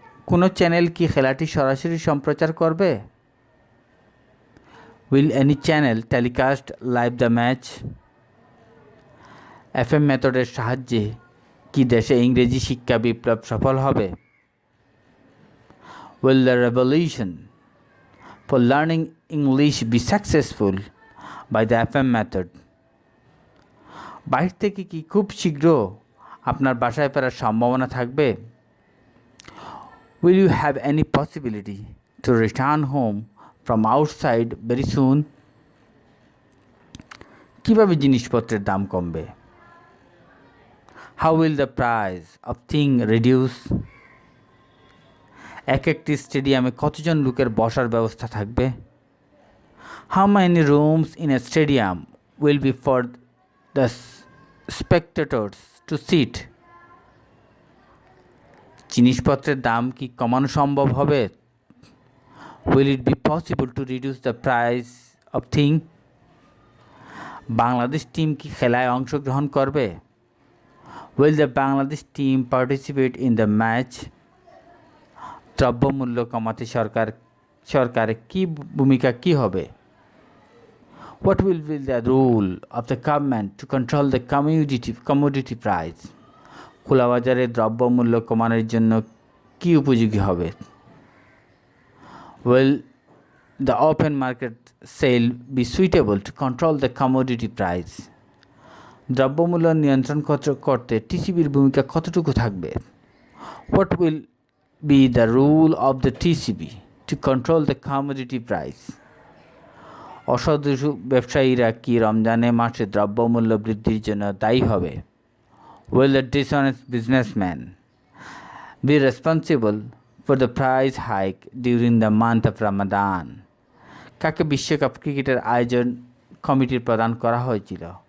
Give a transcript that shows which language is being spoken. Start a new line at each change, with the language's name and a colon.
Bangla: কোনো চ্যানেল কি খেলাটি সরাসরি সম্প্রচার করবে?
English: Will any channel telecast live the match?
Bangla: FM মেথডের সাহায্যে কি দেশে ইংরেজি শিক্ষা বিপ্লব সফল হবে?
English: Will the revolution for learning English be successful by the FM method?
Bangla: বাইরে থেকে কি খুব শীঘ্র আপনার বাসায় ফেরার সম্ভাবনা থাকবে?
English: Will you have any possibility to return home from outside very soon?
Bangla: কিভাবে জিনিসপত্রের দাম কমবে?
English: How will the price of things reduce?
Bangla: এক একটি স্টেডিয়ামে কতজন লোকের বসার ব্যবস্থা থাকবে?
English: How many rooms in a stadium will be for the spectators to sit?
Bangla: জিনিসপত্রের দাম কি কমানো সম্ভব হবে?
English: Will it be possible to reduce the price of things?
Bangla: Bangladesh team কি খেলায় অংশগ্রহণ করবে?
English: Will the Bangladesh team participate in the match?
Bangla: দ্রব্যমূল্য কমাতে সরকারের কি ভূমিকা কি হবে?
English: What will be the role of the government to control the commodity price?
Bangla: খোলা বাজারে দ্রব্যমূল্য কমানোর জন্য কি উপযোগী হবে?
English: Will the open market sale be suitable to control the commodity price?
Bangla: দ্রব্যমূল্য নিয়ন্ত্রণ করতে টিসিবির ভূমিকা কতটুকু থাকবে?
English: What will be the role of the TCB to control the commodity price?
Bangla: অসাধু ব্যবসায়ীরা কি রমজানে মাসে দ্রব্যমূল্য বৃদ্ধির জন্য দায়ী হবে?
English: Will the dishonest businessman be responsible for the price hike during the month of Ramadan?
Bangla: কাকে বিশ্বকাপ ক্রিকেটের আয়োজন কমিটির প্রদান করা হয়েছিল?